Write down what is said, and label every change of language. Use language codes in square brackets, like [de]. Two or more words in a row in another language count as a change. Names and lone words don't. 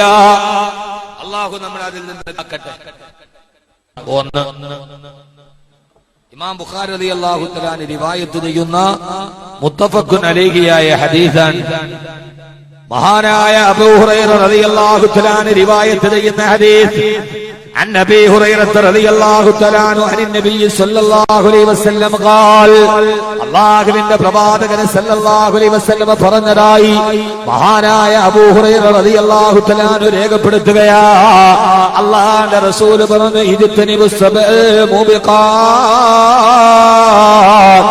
[ml] അല്ലാഹു നമ്മളെ അതിൽ നിന്ന് കാക്കട്ടെ. ഒന്ന്, ഇമാം ബുഖാരി [ar] رضي الله تعالى [ml] റിവായത്ത് ചെയ്യുന്ന മുത്തഫഖുൻ അലൈഹിയായ ഹദീസാണ്. മഹാനായ അബൂ ഹുറൈറ [ar] رضي الله تعالى [ml] റിവായത്ത് ചെയ്യുന്ന ഹദീസ്. [ar] عن أبي هريرة رضي الله تعالى عنه عن النبي صلى الله عليه وسلم قال [ml] അല്ലാഹുവിന്റെ പ്രവാചകൻ [ar] صلى الله عليه وسلم [ml] പറഞ്ഞതായി മഹാനായ അബൂ ഹുറൈറ [ar] رضي الله تعالى عنه [ml] രേഖപ്പെടുത്തുകയാ. അല്ലാഹുവിന്റെ റസൂൽ പറഞ്ഞു, [ar] اجتنبوا السبع الموبقات.